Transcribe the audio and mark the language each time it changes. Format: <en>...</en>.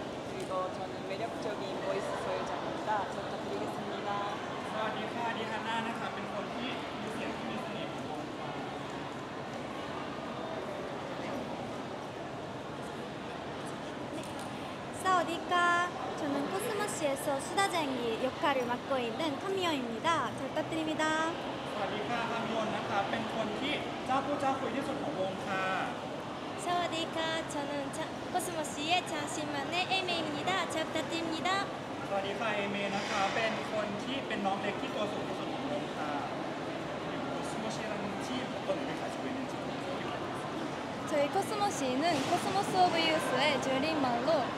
<ko>그리고 저는 매력적인 보이스 소유자입니다. 잘 부탁드리겠습니다.</ko> <th>สวัสดีค่ะ ดิฮาน่านะคะ เป็นคนที่มีเสียงที่มีเสน่ห์ของวงค่ะ</th> <ko>사와디카. 저는 코스모시에서 수다쟁이 역할을 맡고 있는 카미yo입니다. 잘 부탁드립니다.</ko> <th>สวัสดีค่ะฮามิโอนนะคะ เป็นคนที่เจ้าพูดเจ้าคุยที่สุดของวงค่ะ</th> <ko>사와디카, 저는 코스모시의 장신만의 에이메입니다. 잘 부탁드립니다.</ko> <th>สวัสดีค่ะ เอเมนะคะ เป็นคนที่เป็นน้องเล็กที่ตัวสูงที่สุดของวงค่ะสโมชิรันที่</th> <ko>어떤의미를가지고있는지 저희 코스모시는 코스모스 오브 유스의 줄임말로</ko>